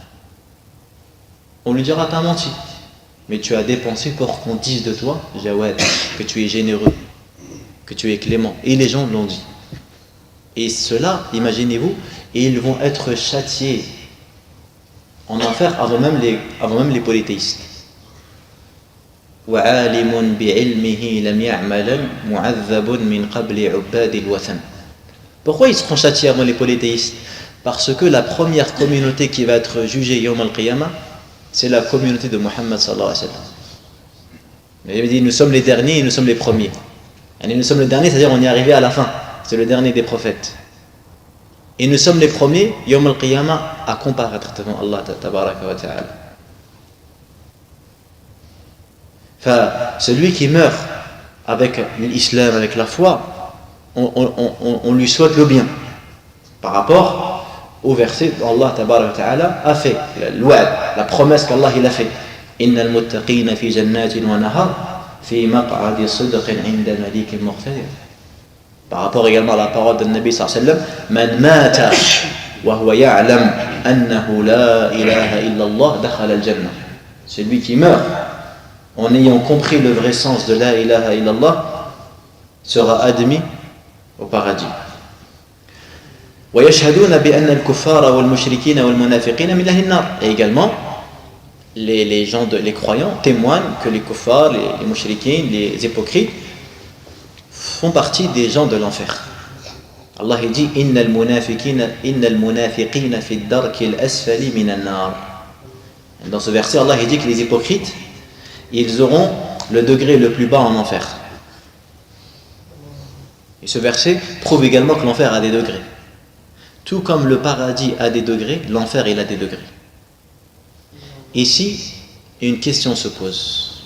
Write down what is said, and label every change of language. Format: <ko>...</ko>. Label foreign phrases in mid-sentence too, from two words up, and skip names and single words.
<fr>On lui dira, tu as menti, mais tu as dépensé pour qu'on dise de toi, Jawad, que tu es généreux, que tu es clément. Et les gens l'ont dit. Et cela, imaginez-vous, ils vont être châtiés en enfer avant même les polythéistes.</fr> <ar>وعالم بعلمه لم يعمل معذب من قبل عباد الوثن.</ar> <fr>Pourquoi ils seront châtiés avant les polythéistes? Parce que la première communauté qui va être jugée</fr> <ar>يوم القيامة,</ar> <fr>c'est la communauté de Muhammad</fr> <ar>صلى الله عليه وسلم.</ar> <fr>Il dit, nous sommes les derniers et nous sommes les premiers. Et nous sommes les derniers, c'est-à-dire on est arrivé à la fin. C'est le dernier des prophètes. Et nous sommes les premiers,</fr> <ar>يوم القيامة,</ar> <fr>à comparaître devant</fr> <ar>الله تبارك وتعالى.</ar> <fr>Enfin, celui qui meurt avec l'islam, avec la foi, on lui souhaite le bien. Par rapport au verset</fr> <ar>الله تبارك وتعالى</ar> <fr>a fait, la promesse qu'Allah il a fait.</fr> <ar>إن المتقين في جنات ونهر في مقعد صدق عند مليك مقتدر.</ar> <fr>Par rapport également à la parole de Nabi</fr> <ar>صلى الله عليه وسلم, من مات وهو يعلم أنه لا إله إلا الله دخل الجنة.</ar> <fr>Celui qui meurt en ayant compris le vrai sens de</fr> <ar>لا إله إلا الله</ar> <fr>sera admis au paradis.</fr> <ar>ويشهدون بأن الكفار والمشركين والمنافقين من أهل النار.</ar> <fr>Et également les croyants témoignent que les kuffars, les mushrikins, les hypocrites font partie des gens de l'enfer. Allah dit</fr> <ar>إن المنافقين في الدرك الأسفل من النار.</ar> <fr>Dans ce verset Allah dit que les hypocrites ils auront le degré le plus bas en enfer. Et ce verset prouve également que l'enfer a des degrés. Tout comme le paradis a des degrés, l'enfer il a des degrés. Ici, une question se pose.</fr>